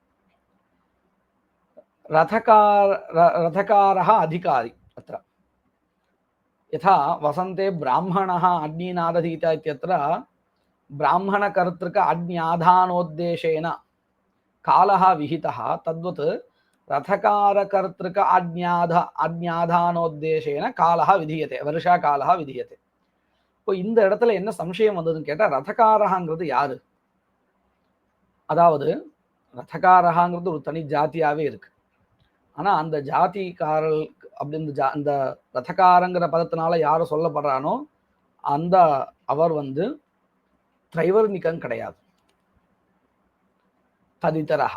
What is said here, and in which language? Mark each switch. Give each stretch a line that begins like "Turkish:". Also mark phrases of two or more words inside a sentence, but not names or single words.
Sanskrit: रथकारः अधिकारी अत्र, यथा वसन्ते ब्राह्मणः अग्निनादधीता इत्यत्र ब्राह्मणकर्तृक अग्न्याधानोद्देशेन कालः विहितः, तद्वत् रथकारकर्तृक अग्न्याधानोद्देशेन कालः विधीयते, वर्षाकालः विधीयते.
Tamil: இப்போ இந்த இடத்துல என்ன சம்சயம் வந்ததுன்னு கேட்டா, ரதகாரங்கிறது யாரு? அதாவது ரதகாரங்கிறது ஒரு தனி ஜாதியாவே இருக்கு. ஆனா அந்த ஜாதிக்காரல் அப்படின்னு அந்த ரதகாரங்கிற பதத்தினால யாரும் சொல்லப்படுறானோ அந்த அவர் திரைவர்ணிகம் கிடையாது, ததிதரஹ.